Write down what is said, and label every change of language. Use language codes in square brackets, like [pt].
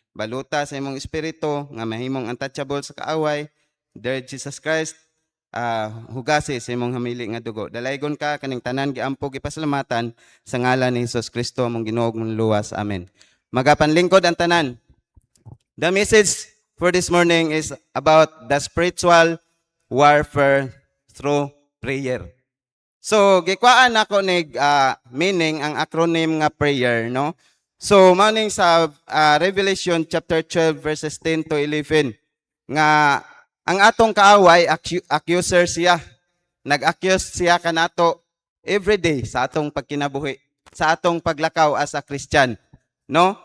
[ceb] Baluta sa imong espiritu nga mahimong untouchable sa kaaway, Lord Jesus Christ, hugasi sa imong hamili nga dugo. Dalaygon ka kaning tanan giampo gipasalamatan sa ngalan ni Hesus Kristo among Ginoo mong luwas. Amen. Magapanlingkod ang tanan. [en] The message for this morning is about the spiritual warfare through prayer. [ceb] So, gikwaan ako nig meaning ang acronym nga prayer, no? So, maning sa Revelation chapter 12 verses 10 to 11 nga ang atong kaaway accuser siya. Nag-accuse siya kanato [en] every day [ceb] sa atong pagkinabuhi, sa atong paglakaw [en] as a Christian. [ceb] No?